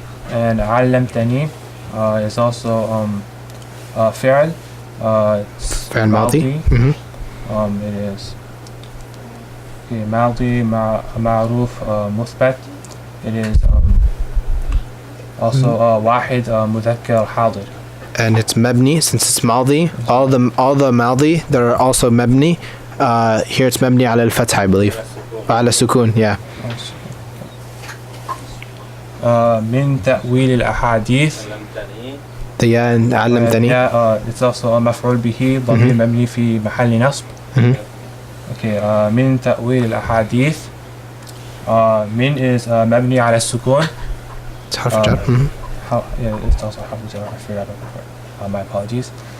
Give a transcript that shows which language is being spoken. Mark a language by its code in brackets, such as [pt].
[en] And [ar] علمتني [en] is also [ar] فعل. فعل ماضي. [en] It is [ar] ماضي معروف مثبت. [en] It is also [ar] واحد مذكر حاضر. [en] And it's [ar] مبني [en] since it's [ar] ماضي. [en] All the [ar] ماضي [en] that are also [ar] مبني. [en] Here it's [ar] مبني على الفتحة [en] I believe. [ar] على السكون. [en] Yeah. [ar] من تأويل الأحاديث. [en] the [ar] علمتني. [en] It's also [ar] مفعول به ضمير مبني في محل نصب. [en] Okay. [ar] من تأويل الأحاديث. من [en] is [ar] مبني على السكون. [en] It's [ar] حرف جر. [en] Yeah, it's also حرف جر. I forgot about that. My apologies.